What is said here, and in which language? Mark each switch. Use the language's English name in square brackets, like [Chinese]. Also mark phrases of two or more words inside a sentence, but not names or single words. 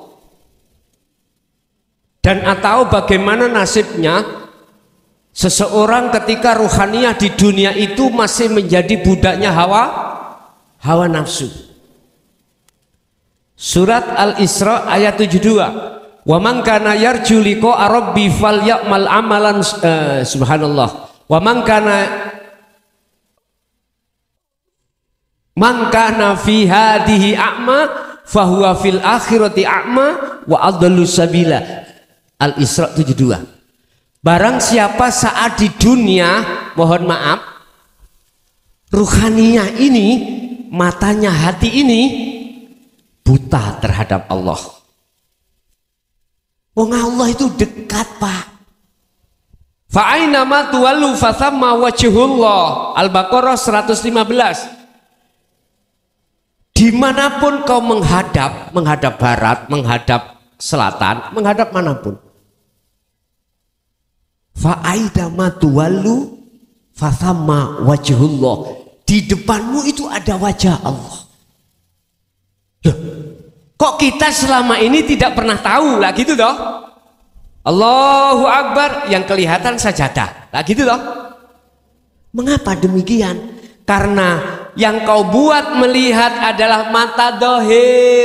[Indonesian] Dan atau bagaimana nasibnya seseorang ketika ruhaniyah di dunia itu masih menjadi budaknya hawa nafsu. Surat Al-Isra ayat 72. [Arabic] ومن كان يرجو لقاء ربي فليعمل عملا سبحان الله. ومن كان في هذه أعمى فهو في الآخرة أعمى وأضل سبيلا. [Indonesian] Al-Isra 72. Barang siapa saat di dunia, mohon maaf, ruhaniyah ini, matanya hati ini buta terhadap Allah. Wong Allah itu dekat, Pak. [Arabic] فأينما تولوا فثم وجه الله. [Indonesian] Al-Baqarah 115. Dimanapun kau menghadap barat, menghadap selatan, menghadap manapun. [Arabic] فأينما تولوا فثم وجه الله. [Indonesian] Di depanmu itu ada wajah Allah. Loh, kok kita selama ini tidak pernah tahu lah gitu toh? [Arabic] الله أكبر, [Indonesian] yang kelihatan sajadah lah gitu toh? Mengapa demikian? Karena yang kau buat melihat adalah mata dohir.